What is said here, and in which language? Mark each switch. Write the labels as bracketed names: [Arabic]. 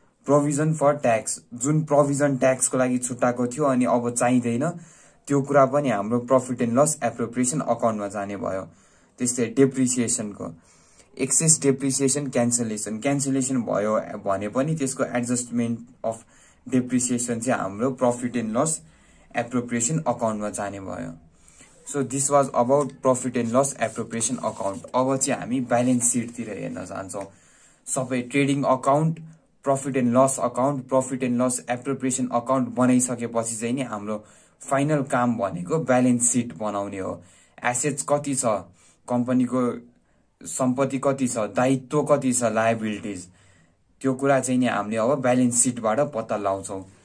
[Nepali] Provision for tax, जुन provision ट्याक्सको लागि छुट्टाएको थियो अनि अब चाहिँदैन त्यो कुरा पनि हाम्रो प्रफिट एन्ड लस एप्रोप्रिएसन अकाउन्टमा जाने भयो। त्यस्तै डेप्रिसिएसनको एक्सेस डेप्रिसिएसन क्यान्सलेसन भयो भने पनि त्यसको एडजस्टमेन्ट अफ डेप्रिसिएसन चाहिँ हाम्रो प्रफिट एन्ड लस एप्रोप्रिएसन अकाउन्टमा जाने भयो। [English] So this was about profit and loss appropriation account. [Nepali] अब चाहिँ हामी ब्यालेन्स सिटतिर हेर्न जान्छौँ। सबै trading account, profit and loss account, profit and loss appropriation account बनाइसकेपछि चाहिँ नि हाम्रो फाइनल काम भनेको ब्यालेन्स सिट बनाउने हो। एसेट्स कति छ, कम्पनीको सम्पत्ति कति छ, दायित्व कति छ, लायबिलिटिज, त्यो कुरा चाहिँ नि हामीले अब ब्यालेन्स सिटबाट पत्ता लगाउँछौँ।